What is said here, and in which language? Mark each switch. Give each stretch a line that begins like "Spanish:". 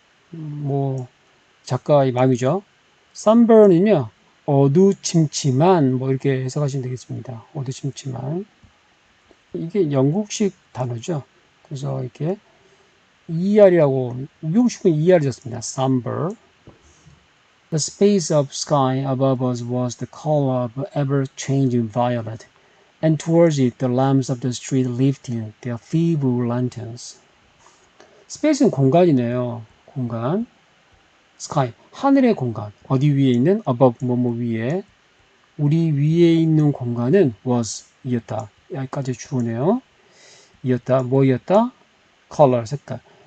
Korean: 뭐, 작가의 마음이죠. sunburn은요, 어두침침한, 뭐 이렇게 해석하시면 되겠습니다. 어두침침한. 이게 영국식 단어죠. 그래서 이렇게 ER이라고 미국식은 ER이 졌습니다.
English: Somber. The space of sky above us was the color of ever-changing violet, and towards it the lamps of the street lifted their feeble lanterns.
Korean: Space는 공간이네요. 공간. Sky, 하늘의 공간. 어디 위에 있는? Above, 뭐뭐 위에. 우리 위에 있는 공간은 was, 이었다. 여기까지 주어네요. 이었다. 뭐였다? Color, 색깔.